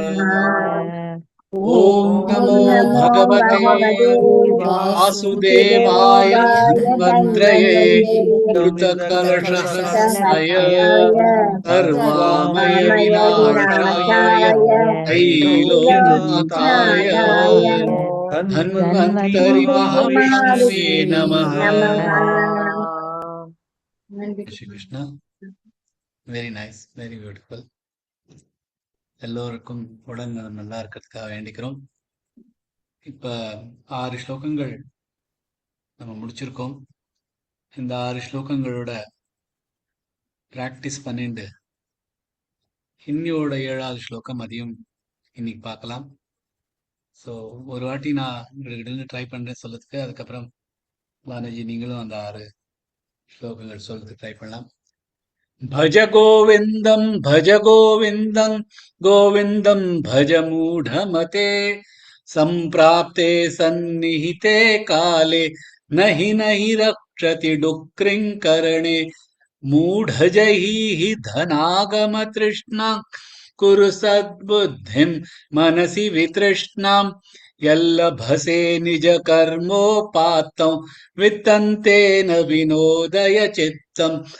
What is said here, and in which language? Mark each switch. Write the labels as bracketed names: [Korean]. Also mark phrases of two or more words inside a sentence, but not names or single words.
[Sanskrit] ॐ नमो भगवते वासुदेवाय धन्वन्तरये अमृतकलशहस्ताय सर्वामय विनाशाय त्रैलोक्यनाथाय धन्वन्तरि महाविष्णवे नमः। [English] Shri Krishna. Very nice, very beautiful. [Tamil] எல்லோருக்கும் உடல் நலம் நல்லா இருக்கிறதுக்காக வேண்டிக்கிறோம். இப்ப 6 ஸ்லோகங்கள் நம்ம முடிச்சிருக்கோம். இந்த 6 ஸ்லோகங்களோட பிராக்டிஸ் பண்ணிட்டு இன்னியோட 7வது ஸ்லோகம் அதையும் இன்னைக்கு பார்க்கலாம். ஸோ ஒரு வாட்டி நான் உங்களுக்கு ட்ரை பண்றேன் சொல்லதுக்கு, அதுக்கப்புறம் பாலாஜி நீங்களும் அந்த 6 ஸ்லோகங்கள் சொல்றதுக்கு ட்ரை பண்ணலாம். [Sanskrit] भज गोविन्दं गोविन्दं भज मूढमते सम्प्राप्ते सन्निहिते काले नहि नहि रक्षति डुक्रिङ्करणे मूढजैः धनागमतृष्णां कुरु सद्बुद्धिं मनसि वितृष्णां यल्लभसे निजकर्मोपात्तं वित्तन्तेन विनोदय चित्तम्